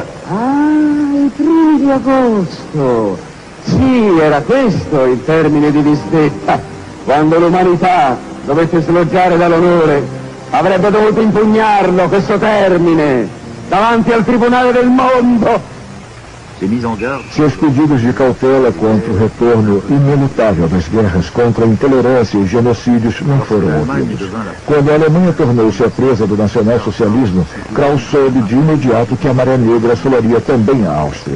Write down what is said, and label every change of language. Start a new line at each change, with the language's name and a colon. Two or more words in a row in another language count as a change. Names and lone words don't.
Italian: Ah, i primi di agosto. Sì, era questo il termine di disdetta, quando l'umanità dovette sloggiare dall'onore. Avrebbe dovuto impugnarlo, questo termine, davanti al tribunale del mondo.
Portuguese: Seus pedidos de cautela contra o retorno inelutável das guerras contra a intolerância e genocídios não foram ouvidos. Quando a Alemanha tornou-se a presa do nacionalsocialismo, Krauss soube de imediato que a Maré Negra assolaria também a Áustria.